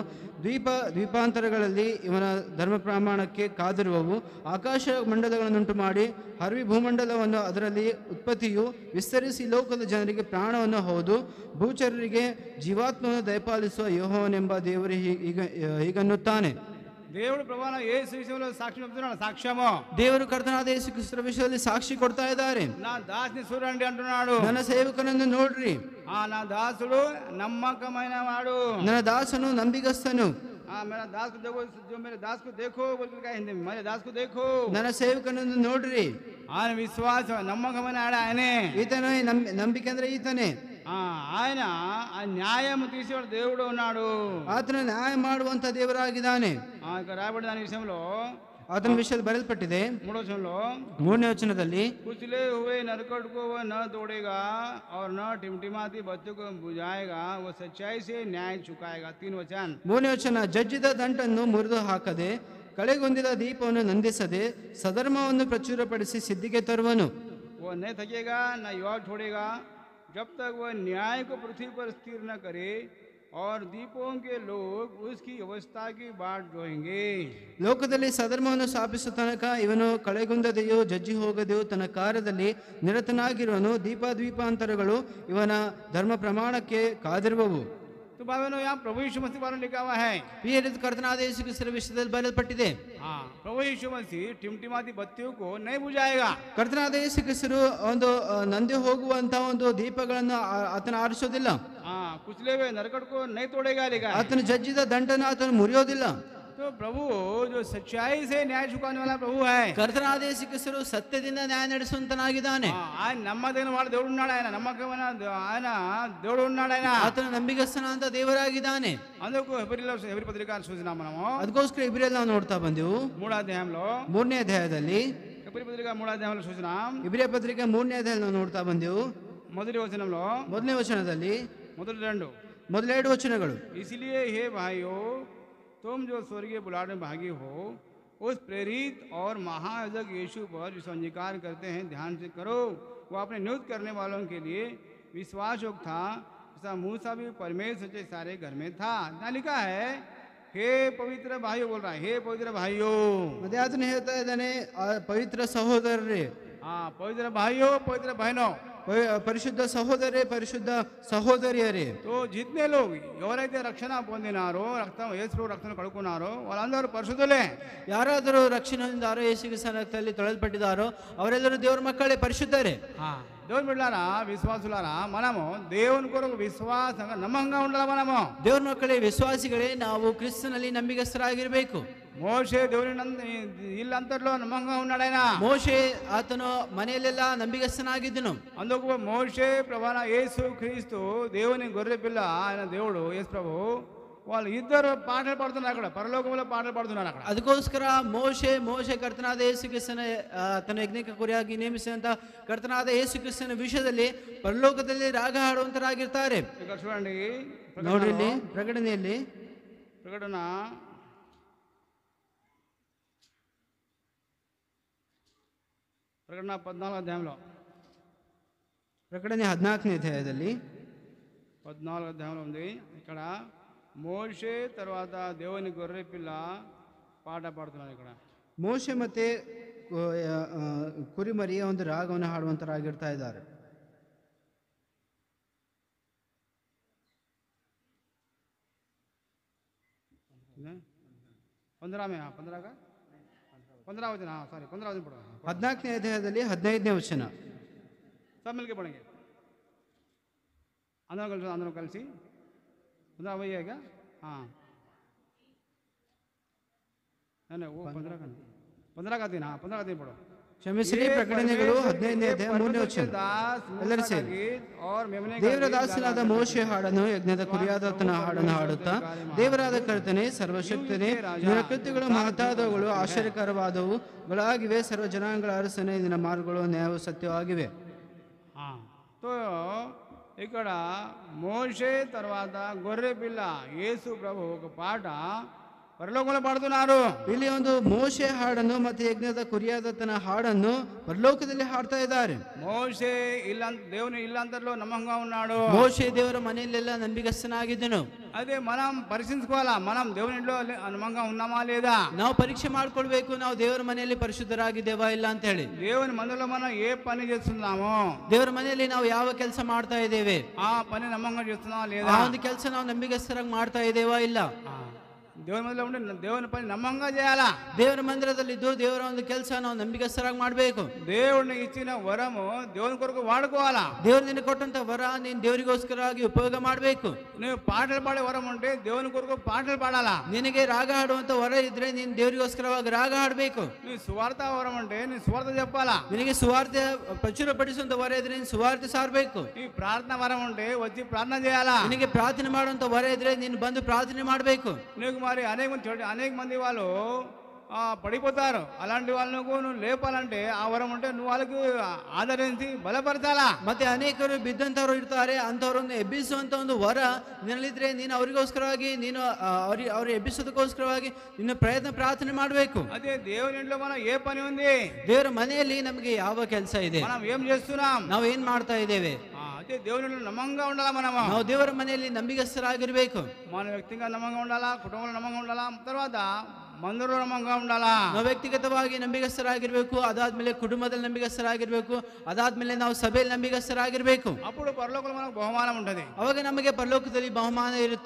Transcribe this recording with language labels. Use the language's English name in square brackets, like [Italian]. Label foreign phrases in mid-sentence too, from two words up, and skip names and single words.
[Kannada] ದ್ವೀಪಾಂತರಗಳಲ್ಲಿ ಇವನ ಧರ್ಮ ಪ್ರಮಾಣಕ್ಕೆ ಕಾದಿರುವವು. ಆಕಾಶ ಮಂಡಲಗಳನ್ನುಂಟು ಮಾಡಿ ಹರವಿ ಭೂಮಂಡಲವನ್ನು ಅದರಲ್ಲಿ ಉತ್ಪತ್ತಿಯು ವಿಸ್ತರಿಸಿ ಲೋಕದ ಜನರಿಗೆ ಪ್ರಾಣವನ್ನು ಹೌದು ಭೂಚರರಿಗೆ ಜೀವಾತ್ಮವನ್ನು ದಯಪಾಲಿಸುವ ಯೆಹೋವನೆಂಬ ದೇವರು ಹೀಗನ್ನುತ್ತಾನೆ. [Telugu] దేవుడు ప్రభువైన యేసు విషయంలో సాక్ష్యం చెప్తున్నాడు. సాక్ష్యము, [Kannada] ದೇವರು ಕರ್ತನಾದ ಯೇಸು ಕ್ರಿಸ್ತರ ವಿಷಯದಲ್ಲಿ ಸಾಕ್ಷಿ ಕೊಡ್ತಾ ಇದ್ದಾರೆ. [Telugu] నా దాసుని చూడండి అంటున్నాడు. [Kannada] ನನ್ನ ಸೇವಕನನ್ನು ನೋಡ್ರಿ, [Telugu] నా దాసుడు నమ్మకమైన వాడు, [Kannada] ನನ್ನ ದಾಸನು ನಂಬಿಗಸ್ತನು. [Hindi] मेरा दास को देखो, जो मेरे दास को देखो बोल के हिंदी में, मेरे दास को देखो. [Kannada] ನನ್ನ ಸೇವಕನನ್ನು ನೋಡ್ರಿ. [Telugu] ఆయన విశ్వాస నమ్మకమైన ఆయనే. [Kannada] ಈತನೇ ನಂಬಿಕೆ ಅಂದ್ರೆ ಈತನೇ. [Telugu] ఆయన న్యాయం తీసేవాడు దేవుడు ఉన్నాడు. [Kannada] ಆತನ ನ್ಯಾಯ ಮಾಡುವಂತ ದೇವರಾಗಿದ್ದಾನೆ. [Telugu] ఇక్కడ రాబడి దాని విషయంలో [Kannada] ಆತನ ವಿಷಯದಲ್ಲಿ ಬರೆಯಲ್ಪಟ್ಟಿದೆ [Telugu] 3వ వచనంలో, [Kannada] 3ನೇ ವಚನದಲ್ಲಿ, [Hindi] कुचले हुए नरकट को वह न तोड़ेगा और न टिमटिमाती बच्चों को बुझाएगा, वो सच्चाई से न्याय चुकाएगा. 3 वचन. [Kannada] 3ನೇ ವಚನ, ಜಜ್ಜಿದ ದಂಟನ್ನು ಮುರಿದು ಹಾಕದೆ ಕಳೆಗೊಂದಿದ ದೀಪವನ್ನು ನಂದಿಸದೆ ಸಧರ್ಮವನ್ನು ಪ್ರಚುರಪಡಿಸಿ ಸಿದ್ಧಿಗೆ ತರುವನು. [Hindi] वो नहीं थकेगा न युवा छोड़ेगा जब तक वह न्याय को पृथ्वी पर स्थिर न करे और दीपों के लोग उसकी व्यवस्था की बाट जोएंगे. [Kannada] ಲೋಕದಲ್ಲಿ ಸಧರ್ಮವನ್ನು ಸ್ಥಾಪಿಸುವ ತನಕ ಇವನು ಕಳೆಗುಂದದೆಯೋ ಜಜ್ಜಿ ಹೋಗದೆಯೋ ತನ್ನ ಕಾರ್ಯದಲ್ಲಿ ನಿರತನಾಗಿರುವನು. ದ್ವೀಪಾಂತರಗಳು ಇವನ ಧರ್ಮ ಪ್ರಮಾಣಕ್ಕೆ ಕಾದಿರುವವು. [Hindi] तो भाइयों यहाँ प्रभु यीशु मसीह बारे में लिखा हुआ है। [Kannada] ಪ್ರಿಯರಿದು ಕರ್ತನಾದ ಯೇಸು ಕ್ರಿಸ್ತರ ವಿಷಯದಲ್ಲಿ ಬರೆಯಲ್ಪಟ್ಟಿದೆ. [Hindi] हाँ, प्रभु यीशु मसीह टिमटिमाती बत्तियों को नहीं बुझाएगा. [Kannada] ಕರ್ತನಾದ ಯೇಸು ಕ್ರಿಸ್ತರು ಒಂದು ನಂದಿ ಹೋಗುವಂತ ಒಂದು ದೀಪಗಳನ್ನು ಆತನ ಆರಿಸೋದಿಲ್ಲ. [Hindi] हाँ, कुचले हुए नरकट को नहीं तोड़ेगा लिखा है. [Kannada] ಆತನ ಜಜ್ಜಿದ ದಂಡನ ಆತನು ಮುರಿಯೋದಿಲ್ಲ. [Hindi] तो प्रभु जो सच्चाई से न्याय चुकाने वाला प्रभु है. [Kannada] ಕರ್ತನಾದ ಯೇಸು ಕ್ರಿಸ್ತರು ಸತ್ಯದಿಂದ ನ್ಯಾಯ ನಡೆಸುವಂತನಾಗಿದ್ದಾನೆ. [Telugu] ఆయన నమ్మదగిన వాడు దేవుడు ఉన్నాడు. ఆయన నమ్మకమైన ఆయన దేవుడు ఉన్నాడు. ఆయన [Kannada] ಆತನ ನಂಬಿಗಸ್ತನಾದ ದೇವರಾಗಿದ್ದಾನೆ. [Telugu] అందుకు హెబ్రీ పత్రిక చూసినాం మనము. [Kannada] ಅದಕ್ಕೋಸ್ಕರ ಇಬ್ರಿಯಲ್ಲಿ ನಾವು ನೋಡ್ತಾ ಬಂದೆವು. [Telugu] 3వ అధ్యాయంలో [Kannada] 3ನೇ ಅಧ್ಯಾಯದಲ್ಲಿ [Telugu] హెబ్రీ పత్రిక 3వ అధ్యాయంలో చూసినాం. [Kannada] ಇಬ್ರಿಯ ಪತ್ರಿಕೆ 3ನೇ ಅಧ್ಯಾಯದಲ್ಲಿ ನಾವು ನೋಡ್ತಾ ಬಂದೆವು. [Telugu] మొదటి వచనంలో [Kannada] ಮೊದಲನೇ ವಚನದಲ್ಲಿ [Telugu] మొదటి 2 [Kannada] ಮೊದಲ 2 ವಚನಗಳು. [Hindi] इसलिए हे भाइयों, तुम जो स्वर्गीय बुलाहट में भागी हो, उस प्रेरित और महायाजक यीशु पर जो अंगीकार करते हैं ध्यान से करो. वो अपने नियुक्त करने वालों के लिए विश्वास योग्य था, जैसा मूसा भी परमेश्वर के सारे घर में था. यहाँ लिखा है हे पवित्र भाइयों, बोल रहा है हे पवित्र भाइयों. [Kannada] ಮತ್ತೆ ಆತನು ಹೇಳ್ತಾ ಇದ್ದಾನೆ, ಪವಿತ್ರ ಸಹೋದರರೇ. [Hindi] हाँ, पवित्र भाइयों, पवित्र बहनों, [Telugu] పరిశుద్ధ సహోదరే, పరిశుద్ధ సహోదరియరే. [Hindi] तो जितने लोग [Telugu] ఎవరైతే రక్షణ పొందినారో, యేసు రక్తం కడుక్కున్నారో వాళ్ళందరూ పరిశుద్ధులే. [Kannada] ಯಾರಾದರೂ ರಕ್ಷಣೆ ಹೊಂದಿದಾರೋ, ಯೇಸು ಕ್ರಿಸ್ತನ ರಕ್ತದಲ್ಲಿ ತೊಳೆಯಲ್ಪಟ್ಟಿದ್ದಾರೋ ಅವರೆಲ್ಲರೂ ದೇವರ ಮಕ್ಕಳೇ, [Telugu] పరిశుద్ధರೇ. దేవుని బిడ్డలారా, విశ్వాసులారా, మనము దేవుని కొరకు విశ్వాసంగా నమ్మకంగా ఉండాలి. మనము [Kannada] ದೇವರ ಮಕ್ಕಳೇ, ವಿಶ್ವಾಸಿಗಳೇ, ನಾವು ಕ್ರಿಸ್ತನಲ್ಲಿ ನಂಬಿಗಸ್ತರಾಗಿರಬೇಕು. [Telugu] మోషే దేవుని ఇల్లంతట్లో నమ్మకంగా ఉన్నాడు. ఆయన [Kannada] ಮೋಶೆ ಆತನು ಮನೆಯಲ್ಲೆಲ್ಲ ನಂಬಿಗಸ್ತನಾಗಿದ್ದನು. [Telugu] అందుకు మోషే ప్రధాన యేసు క్రీస్తు దేవుని గొర్రె పిల్ల, ఆయన దేవుడు యేసు ప్రభు, వాళ్ళు ఇద్దరు పాటలు పాడుతున్నారు అక్కడ, పరలోకంలో పాటలు పాడుతున్నారు అక్కడ. [Kannada] ಅದಕ್ಕೋಸ್ಕರ ಮೋಶೆ ಕರ್ತನಾದ ಯೇಸು ಕ್ರಿಸ್ತನ ತನ್ನ ಯಜ್ಞಕ್ಕೆ ಕುರಿಯಾಗಿ ನೇಮಿಸಿದಂತ ಕರ್ತನಾದ ಯೇಸು ಕ್ರಿಸ್ತನ ವಿಷಯದಲ್ಲಿ ಪರಲೋಕದಲ್ಲಿ ರಾಗ ಹಾಡುವಂತರಾಗಿರ್ತಾರೆ. [Telugu] ఇక్కడ చూడండి, [Kannada] ನೋಡ್ರಿ ಪ್ರಕಟಣೆಯಲ್ಲಿ [Telugu] ప్రకటన 14వ అధ్యాయంలో, [Kannada] ಪ್ರಕಟಣೆ 14ನೇ ಅಧ್ಯಾಯದಲ್ಲಿ [Telugu] 14వ అధ్యాయంలో ఉంది. ఇక్కడ మోషే తర్వాత దేవుని గొర్రె పిల్ల పాట పాడుతున్నారు. ఇక్కడ [Kannada] ಮೋಶೆ ಮತ್ತೆ ಕುರಿಮರಿಯ ಒಂದು ರಾಗವನ್ನು ಹಾಡುವಂತರಾಗಿರ್ತಾ ಇದ್ದಾರೆ. ಸಾರಿ 14ನೇ ಅಧ್ಯಾಯದಲ್ಲಿ 15ನೇ ವಚನ. [Hindi] सब मिलके पढ़ेंगे, अंदर कलसी 15 वही है क्या? हाँ, नहीं वो 15 का दिन. हाँ, 15 का दिन पढ़ो. [Kannada] ಕ್ಷಮಿಸಿರಿ. ಪ್ರಕಟಣೆಗಳು 15ನೇ ಅಧ್ಯಾಯ 3ನೇ ವಚನ. ಎಲ್ಲರೂ ಸೇರಿ. ದೇವರ ದಾಸನಾದ ಮೋಶೆ ಹಾಡನ್ನು, ಯಜ್ಞದ ಕುರಿಯಾದಾತನ ಹಾಡನ್ನು ಹಾಡುತ್ತಾ, ದೇವರಾದ ಕರ್ತನೆ, ಸರ್ವಶಕ್ತನೇ, ನಿನ್ನ ಕೃತ್ಯಗಳು ಮಹತ್ತಾದವುಗಳು, ಆಶ್ಚರ್ಯಕರವಾದವುಗಳಾಗಿವೆ. ಸರ್ವ ಜನಾಂಗಗಳ ಅರಸನೇ, ನಿನ್ನ ಮಾರ್ಗಗಳು ನ್ಯಾಯವು ಸತ್ಯವಾಗಿವೆ. [Telugu] तो ఇక్కడ మోషే తర్వాత గొర్రె పిల్ల యేసు ప్రభు ఒక పాట [Kannada] ಪರಲೋಕದಲ್ಲಿ ಪಾಡುತ್ತಾರೆ. ಇಲ್ಲಿ ಒಂದು ಮೋಶೆ ಹಾಡನ್ನು ಮತ್ತೆ ಯಜ್ಞದ ಕುರಿಯಾದಾತನ ಹಾಡನ್ನು ಪರಲೋಕದಲ್ಲಿ ಹಾಡ್ತಾ ಇದ್ದಾರೆ. ಮೋಶೆ ಇಲ್ಲ, [Telugu] దేవుని ఇల్లంతలో నమ్మకంగా ఉన్నాడు. [Kannada] ಮೋಶೆ ದೇವರ ಮನೆಯಲ್ಲೆಲ್ಲ ನಂಬಿಗಸ್ತನಾಗಿದ್ದನು. [Telugu] ಅದೇ మనం పరిశీలించుకోవాలా, మనం దేవుని ఇంట్లో నమ్మకంగా ఉన్నామా లేదా. [Kannada] ನಾವು ಪರೀಕ್ಷೆ ಮಾಡ್ಕೊಳ್ಬೇಕು, ನಾವು ದೇವರ ಮನೆಯಲ್ಲಿ ಪರಿಶುದ್ಧರಾಗಿದ್ದೇವಾ ಇಲ್ಲ ಅಂತ ಹೇಳಿ. [Telugu] దేవుని మందిరంలో మనం ఏ పని చేస్తున్నామో, [Kannada] ದೇವರ ಮನೆಯಲ್ಲಿ ನಾವು ಯಾವ ಕೆಲಸ ಮಾಡ್ತಾ ಇದ್ದೇವೆ, [Telugu] ಆ పని నమ్మకంగా చేస్తున్నామా లేదా. [Kannada] ಆ ಒಂದು ಕೆಲಸ ನಾವು ನಂಬಿಗಸ್ತರಾಗಿ ಮಾಡ್ತಾ ಇದ್ದೇವಾ ಇಲ್ಲ. [Telugu] దేవుని మందిరంలో ఉండి దేవుని పని నమ్మకంగా చేయాలా. [Kannada] ದೇವರ ಮಂದಿರದಲ್ಲಿದ್ದು ದೇವರ ಒಂದು ಕೆಲಸ ನಾವು ನಂಬಿಗಸ್ತರಾಗಿ ಮಾಡಬೇಕು. [Telugu] దేవుడిని ఇచ్చిన వరము దేవుని కొరకు వాడుకోవాలా. [Kannada] ದೇವರು ನಿನಗೆ ಕೊಟ್ಟಂತ ವರ ನೀನು ದೇವರಿಗೋಸ್ಕರವಾಗಿ ಉಪಯೋಗ ಮಾಡಬೇಕು. [Telugu] ನೀವು ಪಾಟలు పాడే వరం ఉంటే దేవుని కొరకు పాటలు పాడాలా. [Kannada] ನಿನಗೆ ರಾಗ ಹಾಡುವಂತ ವರ ಇದ್ರೆ ನೀನು ದೇವರಿಗೋಸ್ಕರವಾಗಿ ರಾಗ ಹಾಡಬೇಕು. [Telugu] ನೀವು ಸುವಾರ್ಥ ವరం ఉంటే ನೀನು ಸುವಾರ್ಥ చెప్పాలా. [Kannada] ನಿನಗೆ ಸುವಾರ್ತೆ ಪ್ರಚುರಪಡಿಸುವಂತ ವರ ಇದ್ರೆ ನೀನು ಸುವಾರ್ತೆ ಸಾರಬೇಕು. [Telugu] ಈ ಪ್ರಾರ್ಥನಾ ವరం ఉంటే వచ్చి ప్రార్థన చేయాలా. [Kannada] ನಿನಗೆ ಪ್ರಾರ್ಥನೆ ಮಾಡುವಂತ ವರ ಇದ್ರೆ ನೀನು ಬಂದು ಪ್ರಾರ್ಥನೆ ಮಾಡಬೇಕು. [Telugu] నీకు మరి అనేక మంది వాళ్ళు పడిపోతారు. అలాంటి వాళ్ళను నువ్వు లేపాలంటే ఆ వరం ఉంటే నువ్వు వాళ్ళకి ఆదరించి బలపరచాలా. [Kannada] ಮತ್ತೆ ಅನೇಕರು ಬಿದ್ದಂತವರು ಇರ್ತಾರೆ, ಅಂತವರನ್ನು ಎಬ್ಬಿಸುವಂತ ಒಂದು ವರ ನಿನ್ನಲ್ಲಿದ್ರೆ ನೀನು ಅವರಿಗೋಸ್ಕರವಾಗಿ ನೀನು ಅವ್ರ ಎಬ್ಬಿಸೋದಕ್ಕೋಸ್ಕರವಾಗಿ ನಿನ್ನ ಪ್ರಾರ್ಥನೆ ಮಾಡಬೇಕು. [Telugu] ಅದೇ దేవుని ఇంట్లో మనం ఏ పని ఉంది, [Kannada] ದೇವರ ಮನೆಯಲ್ಲಿ ನಮಗೆ ಯಾವ ಕೆಲಸ ಇದೆ, [Telugu] మనం ఏం చేస్తున్నాం, [Kannada] ನಾವು ಏನ್ ಮಾಡ್ತಾ ಇದ್ದೇವೆ. [Telugu] అదే దేవుని ఇంట్లో నమ్మకంగా ఉండాలా. [Kannada] ನಾವು ದೇವರ ಮನೆಯಲ್ಲಿ ನಂಬಿಗಸ್ತರಾಗಿರ್ಬೇಕು. [Telugu] మన వ్యక్తిగా నమ్మకంగా ఉండాలా, కుటుంబంలో నమ్మకంగా ఉండాలా. తర్వాత మందిరంలో నమ్మకంగా ఉండాలా. [Kannada] ನಾವು ವ್ಯಕ್ತಿಗತವಾಗಿ ನಂಬಿಗಸ್ತರಾಗಿರ್ಬೇಕು, ಅದಾದ್ಮೇಲೆ ಕುಟುಂಬದಲ್ಲಿ ನಂಬಿಗಸ್ತರಾಗಿರ್ಬೇಕು, ಅದಾದ್ಮೇಲೆ ನಾವು ಸಭೆಯಲ್ಲಿ ನಂಬಿಗಸ್ತರಾಗಿರ್ಬೇಕು. [Telugu] అప్పుడు పరలోకంలో మనకు బహుమానం ఉంటది. [Kannada] ಅವಾಗ ನಮಗೆ ಪರಲೋಕದಲ್ಲಿ ಬಹುಮಾನ ಇರುತ್ತೆ.